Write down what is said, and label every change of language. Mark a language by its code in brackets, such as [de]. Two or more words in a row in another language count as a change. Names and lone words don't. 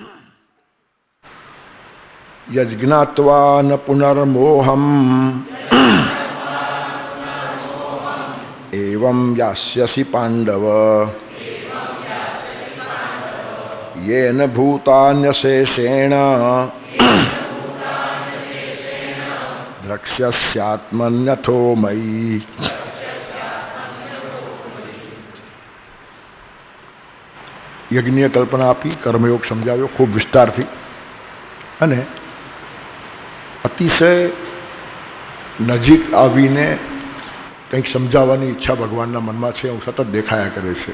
[sa] यज्ञात्वा न पुनर्मोहम् एवं यास्यसि पांडव येन भूतान्यशेषेण द्रक्ष्यस्यात्मन्यथो मयि। [gu] યજ્ઞીય કલ્પના આપી, કર્મયોગ સમજાવ્યો ખૂબ વિસ્તારથી અને અતિશય નજીક આવીને કંઈક સમજાવવાની ઈચ્છા ભગવાનના મનમાં છે, હું સતત દેખાયા કરે છે.